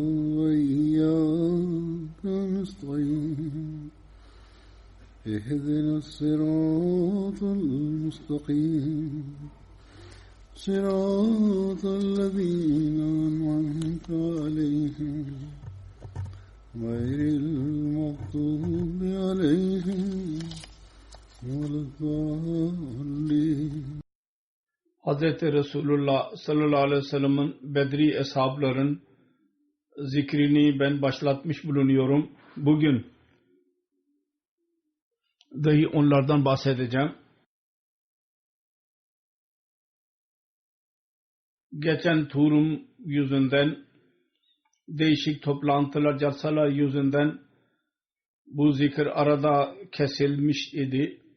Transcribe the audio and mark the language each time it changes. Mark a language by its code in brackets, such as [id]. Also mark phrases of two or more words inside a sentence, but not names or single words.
[ar] وإياك نستعين اهدنا الصراط المستقيم صراط الذين أنعمت عليهم غير المغضوب عليهم ولا الضالين. [tr] Hazreti Resulullah [ar] صلى الله عليه وسلم'in [tr] Bedri eshabların zikrini ben başlatmış bulunuyorum. Bugün dahi onlardan bahsedeceğim. Geçen turum yüzünden, değişik toplantılar, jalsalar yüzünden bu zikir arada kesilmiş idi.